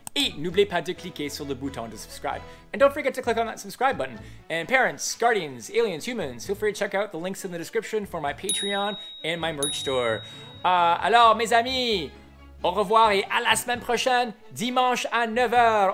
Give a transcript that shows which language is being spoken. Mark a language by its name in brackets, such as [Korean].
[French] Et n'oubliez pas de cliquer sur le bouton de subscribe. [English] And don't forget to click on that subscribe button. And parents, guardians, aliens, humans, feel free to check out the links in the description for my Patreon and my merch store. [French] Alors, mes amis, au revoir et à la semaine prochaine, dimanche à 9h.